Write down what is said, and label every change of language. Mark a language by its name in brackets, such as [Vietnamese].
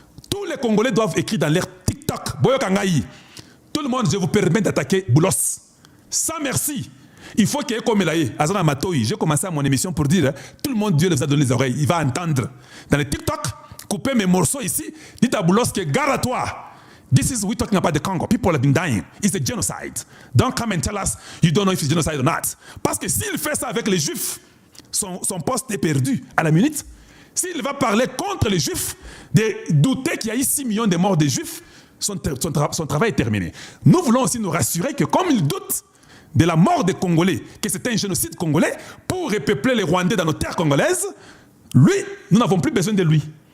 [French] Tous les Congolais doivent écrire dans leur TikTok, Boyo Kangaï. Tout le monde, je vous permets d'attaquer Boulos. Sans merci. Il faut qu'il y ait comme Elaïe, Azana Matoyi. J'ai commencé à mon émission pour dire, tout le monde, Dieu les a donné les oreilles. Il va entendre. Dans les TikTok, couper mes morceaux ici, dites à Boulos que gare à toi. [English] This is, we're talking about the Congo. People have been dying. It's a genocide. Don't come and tell us you don't know if it's genocide or not. [French] Parce que s'il fait ça avec les Juifs, son poste est perdu à la minute. S'il va parler contre les Juifs, de douter qu'il y a eu 6 millions de morts de Juifs, son travail est terminé. Nous voulons aussi nous rassurer que comme il doute de la mort des Congolais, que c'était un génocide congolais, pour repeupler les Rwandais dans nos terres congolaises, lui, nous n'avons plus besoin de lui.